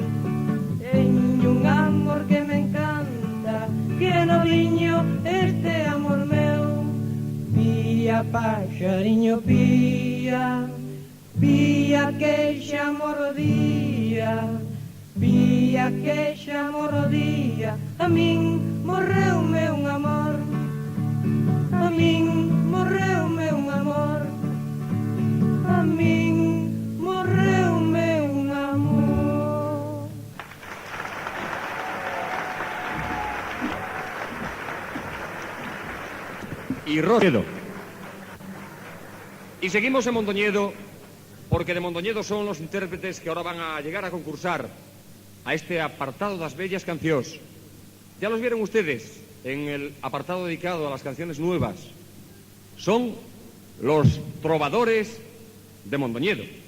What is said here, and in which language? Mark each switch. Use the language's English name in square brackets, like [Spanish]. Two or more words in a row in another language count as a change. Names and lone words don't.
[Galician] Teño un amor que me encanta, que é noviño este amor meu. Pía, paxariño, pía, pía que xa morro día, pía que xa morro día. A min morreume un amor. A min morreume un amor. A min morreume un amor. [Spanish] Y Roquedo. Y seguimos en Mondoñedo, porque de Mondoñedo son los intérpretes que ahora van a llegar a concursar a este apartado das bellas cancións. Ya los vieron ustedes en el apartado dedicado a las canciones nuevas. Son los trovadores de Mondoñedo.